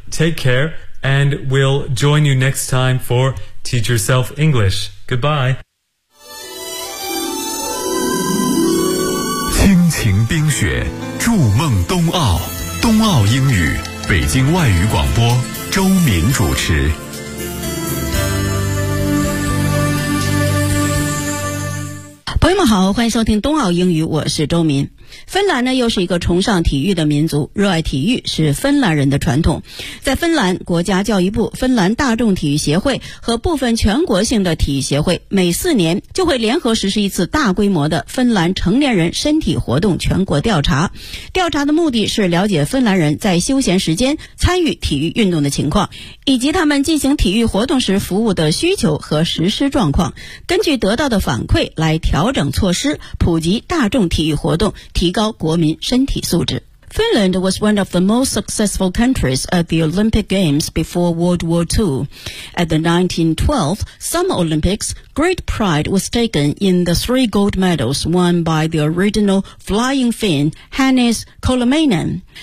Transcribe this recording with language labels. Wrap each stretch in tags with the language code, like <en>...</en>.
<en>Take care, and we'll join you next time for Teach Yourself English. Goodbye.</en> <zh>亲情冰雪，筑梦冬奥，冬奥英语，北京外语广播，周敏主持。朋友们好，欢迎收听冬奥英语，我是周敏。芬兰呢，又是一个崇尚体育的民族，热爱体育是芬兰人的传统。在芬兰，国家教育部、芬兰大众体育协会和部分全国性的体育协会每四年就会联合实施一次大规模的芬兰成年人身体活动全国调查。调查的目的是了解芬兰人在休闲时间参与体育运动的情况，以及他们进行体育活动时服务的需求和实施状况，根据得到的反馈来调整措施，普及大众体育活动，提高国民身体素质。</zh> <en>Finland was one of the most successful countries at the Olympic Games before World War II. At the 1912 Summer Olympics, great pride was taken in the three gold medals won by the original flying Finn, Hannes Kolmeinen.</en>